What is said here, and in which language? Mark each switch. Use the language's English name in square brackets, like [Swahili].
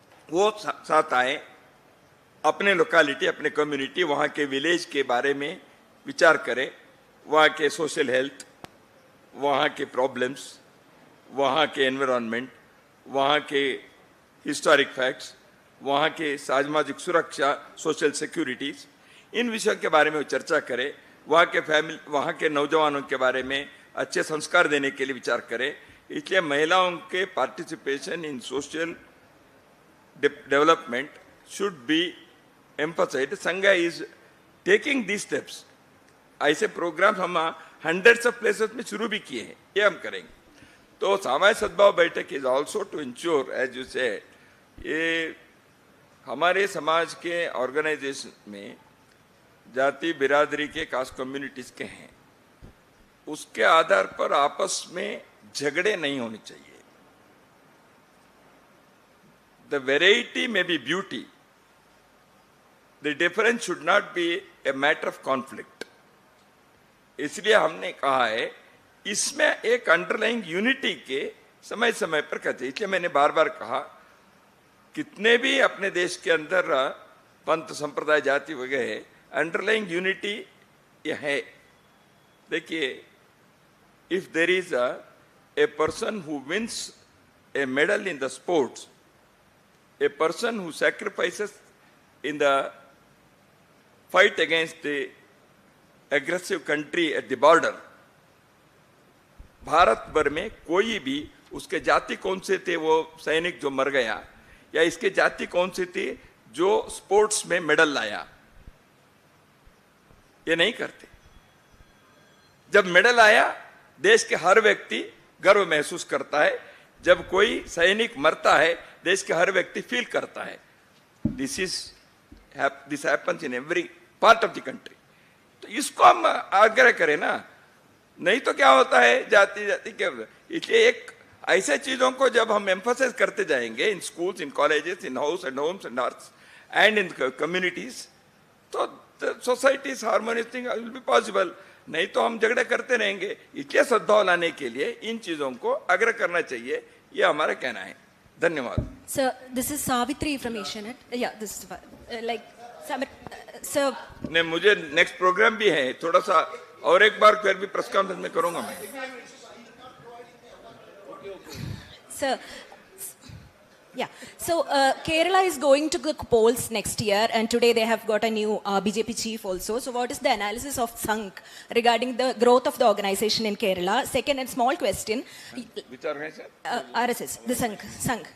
[Hindi] वो साथ आए, अपने लोकेलिटी, अपने कम्युनिटी, वहाँ के विलेज के बारे में विचार करें, वहाँ के सोशल हेल्थ, वहाँ के प्रॉब्लम्स, वहाँ के एनवायरनमेंट, वहाँ के हिस्टोरिक फैक्ट्स, वहाँ के सामाजिक सुरक्षा, सोशल सिक्योरिटीज, इन विषयों के बारे में चर्चा करें. वहाँ के फैमिली, वहाँ के नौजवानों के बारे में अच्छे संस्कार देने के लिए विचार करें. इसलिए महिलाओं के [English] Participation in social development should be emphasized. Sangha is taking these steps. [Hindi] ऐसे प्रोग्राम हम [English] hundreds of places [Hindi] में शुरू भी किए हैं, ये हम करेंगे. तो सामाजिक सद्भाव बैठक [English] is also to ensure, as you said, [Hindi] ये हमारे समाज के ऑर्गेनाइजेशन में जाति बिरादरी के, कास्ट कम्युनिटीज के हैं, उसके आधार पर आपस में झगड़े नहीं होने चाहिए. [English] The variety में be beauty. The difference should not be a matter of conflict. [Hindi] इसलिए हमने कहा है इसमें एक अंडरलाइंग यूनिटी के समय समय पर कहते. इसलिए मैंने बार बार कहा, कितने भी अपने देश के अंदर पंथ, संप्रदाय, जाति वगैरह, अंडरलाइंग यूनिटी ये है. देखिए, [English] if there is a person who wins a medal in the sports, a person who sacrifices in the fight against the aggressive country at the border, [Hindi] Bharat भर में कोई भी, उसके जाति कौन से थे वो सैनिक जो मर गया, या इसके जाति कौन सी थी जो स्पोर्ट्स में मेडल लाया, ये नहीं करते. जब मेडल आया, देश के हर व्यक्ति गर्व महसूस करता है. जब कोई सैनिक मरता है, देश के हर व्यक्ति फील करता है. [English] This happens in every part of the country. [Hindi] तो इसको हम आग्रह करें ना, नहीं तो क्या होता है, जाति जाति के. इसलिए एक ऐसे चीजों को जब हम एम्फसाइज करते जाएंगे [English] in schools, in colleges, in house and homes and arts and in communities, [Hindi] तो [English] Society harmonious thing will be possible. [Hindi] नहीं तो हम झगड़े करते रहेंगे. इसलिए सद्भाव लाने के लिए इन चीजों को आग्रह करना चाहिए, ये हमारा कहना है. धन्यवाद. [English] Sir, this is Savitri from Asianet. Yeah, this is sir. [Hindi] नहीं, मुझे नेक्स्ट प्रोग्राम भी है, थोड़ा सा और एक बार फिर भी प्रेस कॉन्फ्रेंस में करूंगा मैं. [English] Sir, yeah. So Kerala is going to the polls next year, and today they have got a new BJP chief also. So what is the analysis of Sangh regarding the growth of the organization in Kerala? Second, and small question. Which organization? RSS, the Sangh.